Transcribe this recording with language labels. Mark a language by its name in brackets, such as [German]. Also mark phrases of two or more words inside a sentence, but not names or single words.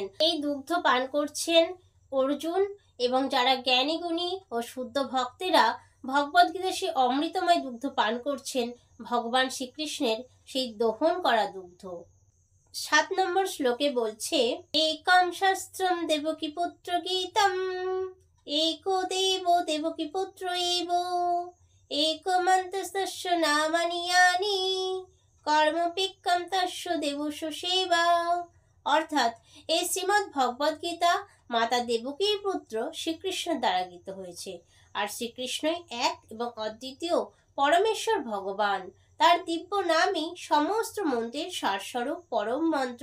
[Bangla] এই দুগ্ধ পান করছেন অর্জুন, এবং যারা জ্ঞানী গুণী ও শুদ্ধ ভক্তেরা ভগবদ্গীতার সেই অমৃতময় দুগ্ধ পান করছেন ভগবান শ্রীকৃষ্ণের সেই দহন করা দুগ্ধ। [Sanskrit] 7 [Bangla] নম্বর শ্লোকে বলছে, [Sanskrit] একম শাস্ত্রম দেবকী পুত্র গীতম एको देवो देवकी पुत्र एव एकमन्तस्तस्य नामानि यानि কর্মপিক্কম তস্য দেবস্য সেবা। [Bangla] অর্থাৎ এই শ্রীমদ্ ভগবদ্গীতা মাতা দেবকীর পুত্র শ্রীকৃষ্ণ দ্বারা গীত হয়েছে, আর শ্রীকৃষ্ণই এক এবং অদ্বিতীয় পরমেশ্বর ভগবান। তার দিব্য নামই সমস্ত মন্ত্রের সারস্বরূপ পরম মন্ত্র।